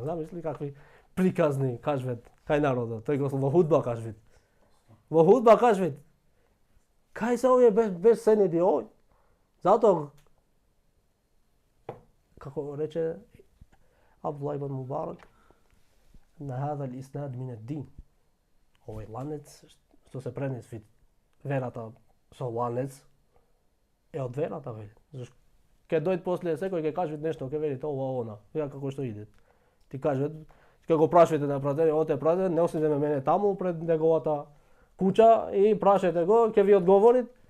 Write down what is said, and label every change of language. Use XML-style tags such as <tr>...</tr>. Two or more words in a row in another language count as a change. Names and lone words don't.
<mk>Замисли какви приказни кажвет кај народот. Тој го во худба кажвет. Во худба кажвет. Кај се овие без сенеди овој? Затоа како рече Абдуллах ибн Мубарак, на</mk> <ar>هذا الإسناد من الدين.</ar> <mk>Овој ланец што се пренесви верата со ланец е од верата, вели. Зашто ќе дојде после секој ќе каже нешто, ќе вели ова она, ја како што иде. Ти каже, ќе го прашувате на пратеник, оте пратеник, не осите мене таму пред неговата куќа и прашете го, ќе ви одговори.</mk>